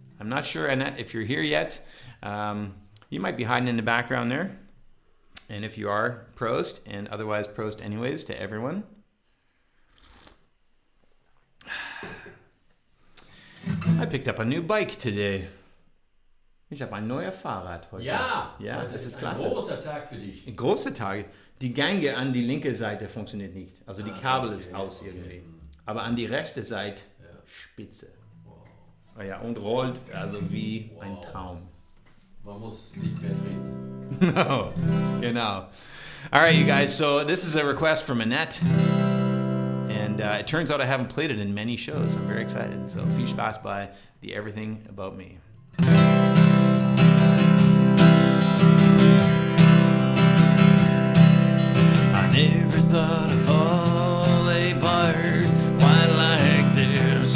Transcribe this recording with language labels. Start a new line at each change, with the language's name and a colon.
English: I'm not sure, Annette, if you're here yet. You might be hiding in the background there. And if you are, Prost, and otherwise Prost anyways to everyone. I picked up a new bike today.
German: Ich habe ein neues Fahrrad heute. Ja, das ist klasse. Ein großer Tag für dich. Ein großer Tag. Die Gänge an die linke Seite funktioniert nicht. Also die Kabel ist aus irgendwie. Aber an die rechte Seite spitze. Ja, und rollt also wie ein Traum. Man muss nicht mehr trinken. No, genau.
English: All right, you guys, so this is a request from Annette. And it turns out I haven't played it in many shows. I'm very excited.
German: So viel Spaß
English: by the Everything About Me. I never thought I'd fall apart quite like this.